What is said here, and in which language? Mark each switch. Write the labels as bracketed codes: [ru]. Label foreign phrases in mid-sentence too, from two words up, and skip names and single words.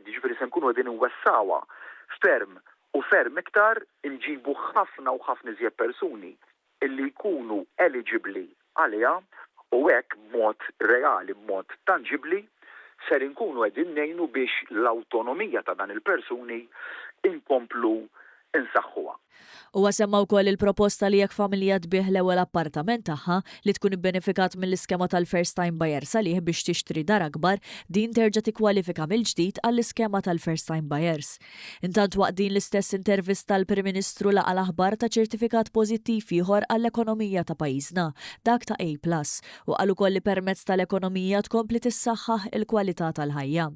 [mt] Jiġifieri se nkunu qegħdin nwessawha ferm u ferm iktar inġibu ħafna u ħafna iżjed persuni illi jkunu eligibbli għaliha u hekk b'mod reali, b'mod tangibbli ser inkunu qegħdin ngħinu biex l-awtonomija ta' dan il-persuni inkomplu insaħħuha. Huwa semma wkoll il-proposta li jekk familja tbieħ l-ewwel appartament tagħha li tkun ibbenefikat mill-iskema tal- [en] first time buyer [mt] salih biex tixtri dar akbar, din terġa' tikkwalifika mill-ġdid għall-iskema tal- [en] first time buyers. [mt] Intant waqt din l-istess intervista tal-Prim Ministru laqa l-aħbar ta' ċertifikat pożittiv ieħor għall-ekonomija ta' pajjiżna, dak ta' A+, u qal ukoll li permezz tal-ekonomija tkompli tissaħħaħ il-kwalità tal-ħajja.